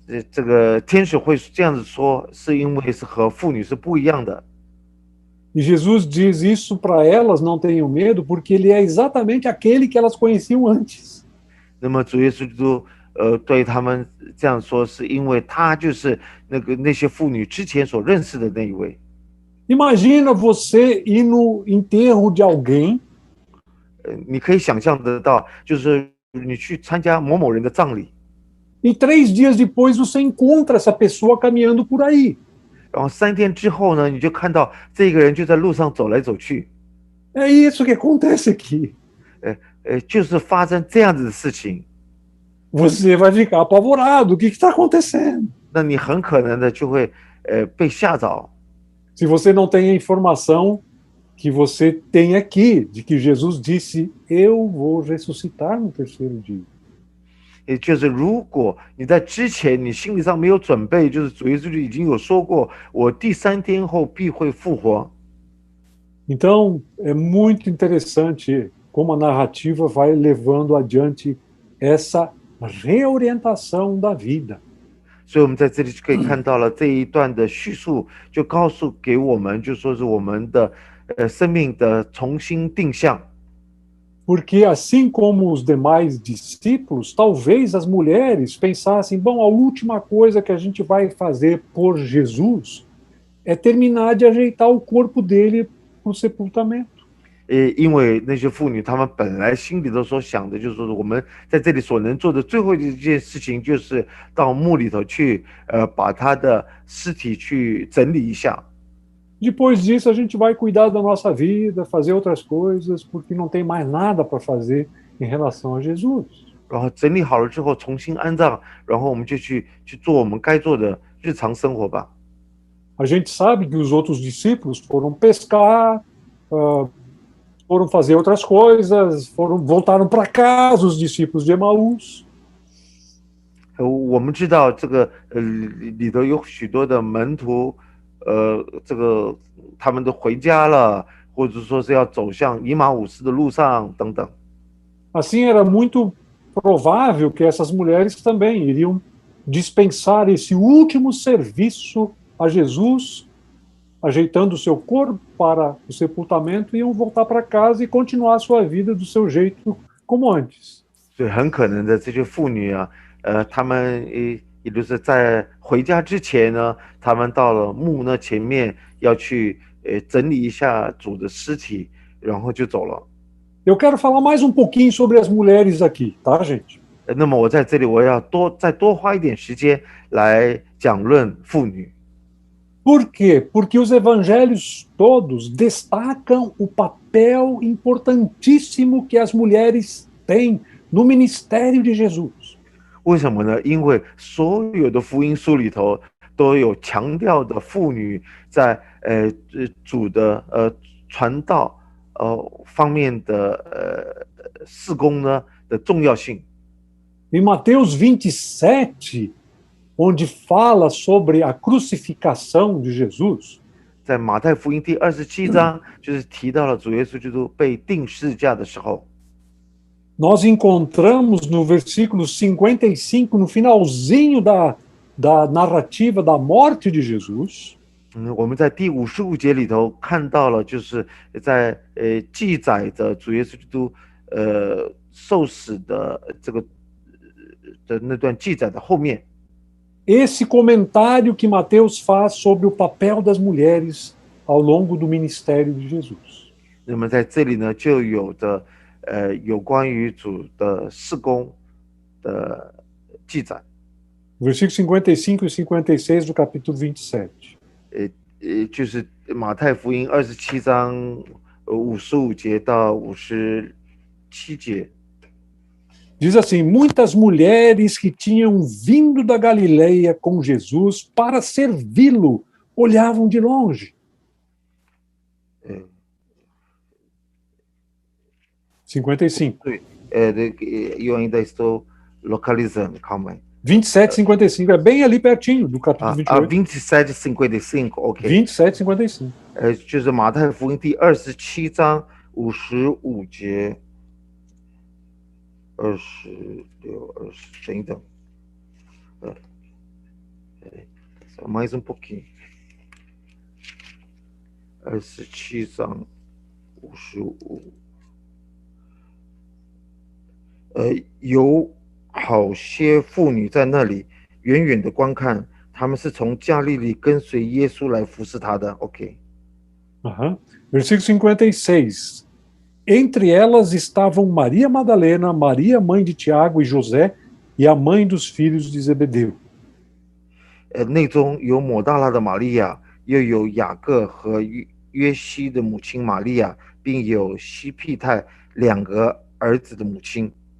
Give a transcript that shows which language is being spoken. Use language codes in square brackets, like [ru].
[zh] 这个天使会这样子说，是因为是和妇女是不一样的。 [pt] E Jesus diz isso para elas: não tenham medo, porque ele é exatamente aquele que elas conheciam antes. [zh] 那么主耶稣基督对他们这样说，是因为他就是那些妇女之前所认识的那一位。 [pt] Imagina você ir no enterro de alguém [zh] 你可以想象得到，就是你去参加某某人的葬礼， [pt] e 3 dias depois você encontra essa pessoa caminhando por aí. [zh] 然后3天之后呢，你就看到这个人就在路上走来走去。 [pt] É isso que acontece aqui. [zh] 就是发生这样子的事情， [pt] Você vai ficar apavorado. O que está acontecendo? [zh] 那你很可能的就会被吓着。 [pt] Se você não tem a informação que você tem aqui, de que Jesus disse: eu vou ressuscitar no 3º dia. [zh] 也就是如果你在之前你心理上没有准备，就是主耶稣已经有说过，我第3天后必会复活。 [pt] Então, é muito interessante como a narrativa vai levando adiante essa reorientação da vida. [zh] 所以我们在这里就可以看到了这一段的叙述，就告诉给我们，就说是我们的生命的重新定向。 [pt] Porque assim como os demais discípulos, talvez as mulheres pensassem: bom, a última coisa que a gente vai fazer por Jesus é terminar de ajeitar o corpo dele para o sepultamento. [zh] 因为那些妇女，她们本来心里头所想的，就是说我们在这里所能做的最后一件事情，就是到墓里头去，把他的尸体去整理一下。 [pt] Depois disso, a gente vai cuidar da nossa vida, fazer outras coisas, porque não tem mais nada para fazer em relação a Jesus. [zh] 然后整理好了之后重新安葬，然后我们就去做我们该做的日常生活吧。 [pt] A gente sabe que os outros discípulos foram pescar, foram fazer outras coisas, voltaram para casa, os discípulos de Emaús. [zh] 我们知道这个里头有许多的门徒，这个他们都回家了，或者说是要走向以马忤斯的路上等等。 [pt] Assim, era muito provável que essas mulheres também iriam dispensar esse último serviço a Jesus, ajeitando o seu corpo para o sepultamento, e iam voltar para casa e continuar a sua vida do seu jeito como antes. [zh] 所以很可能的这些妇女啊，她们也就是在回家之前呢，她们到了墓那前面要去整理一下主的尸体，然后就走了。 [pt] Eu quero falar mais pouquinho sobre as mulheres aqui, tá, gente? [zh] 那么我在这里我要再多花一点时间来讲论妇女。 [pt] Por quê? Porque os evangelhos todos destacam o papel importantíssimo que as mulheres têm no ministério de Jesus. [zh] 为什么呢？因为所有的福音书里头都有强调的妇女在主的传道方面的事工呢的重要性。 [pt] Em Mateus 27, onde fala sobre a crucificação de Jesus, [zh] 在马太福音第27章，就是提到了主耶稣基督被钉十字架的时候。 [pt] nós encontramos no versículo 55, no finalzinho da narrativa da morte de Jesus, [zh] 我们在第55节里头看到了，就是在记载着主耶稣基督受死的这个的那段记载的后面。 [pt] esse comentário que Mateus faz sobre o papel das mulheres ao longo do ministério de Jesus. [zh] 那么在这里呢，就有着有关于主的事工的记载。 [pt] Versículos 55 e 56 do capítulo 27. [zh] 就是马太福音27章55节到57节。 [pt] Diz assim: muitas mulheres que tinham vindo da Galileia com Jesus para servi-lo olhavam de longe. 55. [zh] 对， [pt] eu ainda estou localizando, calma aí. 27, 55, é bem ali pertinho do capítulo 28. 27, 55, ok. 27, 55. [zh] 就是马太福音第27章55节，26、20，等等， [pt] só mais pouquinho. [zh] 27章55，有好些妇女在那里远远的观看，他们是从加利利跟随耶稣来服侍他的。 OK。 [pt] Versículo 56. Entre elas estavam Maria Madalena, Maria, mãe de Tiago e José, e a mãe dos filhos de Zebedeu. [zh] 内中有抹大拉的玛利亚，又有雅各和约西的母亲玛利亚，并有西庇太两个儿子的母亲。